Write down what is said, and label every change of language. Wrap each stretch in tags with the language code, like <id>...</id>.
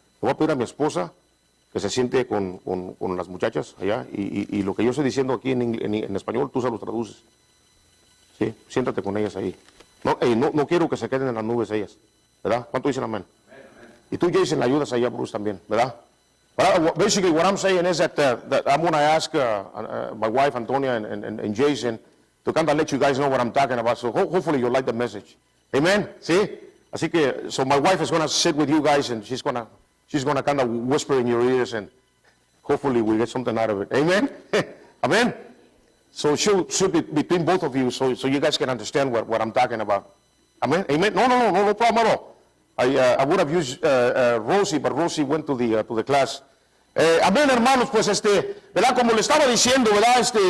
<es>Le voy a pedir a mi esposa que se siente con las muchachas allá, y lo que yo estoy diciendo aquí en español, tú se lo traduces. Sí, siéntate con ellas ahí. No quiero que se queden en las nubes ellas, ¿verdad? ¿Cuánto dicen amén? Y tú, Jason, le ayudas ahí a Bruce también, ¿verdad?</es> <en>Basically, what I'm saying is that I'm going to ask my wife, Antonia, and Jason, to kind of let you guys know what I'm talking about, so hopefully you'll like the message. Amen?</en> <es>¿Sí? Así que,</es> <en>so my wife is going to sit with you guys, and she's going to kind of whisper in your ears, and hopefully we get something out of it. Amen? Amen? So she'll be between both of you, so you guys can understand what I'm talking about. Amen. Amen. No problem at all. I would have used Rosie, but Rosie went to the class.</en> <es>Amén, hermanos, pues ¿verdad? Como le estaba diciendo, ¿verdad?</es>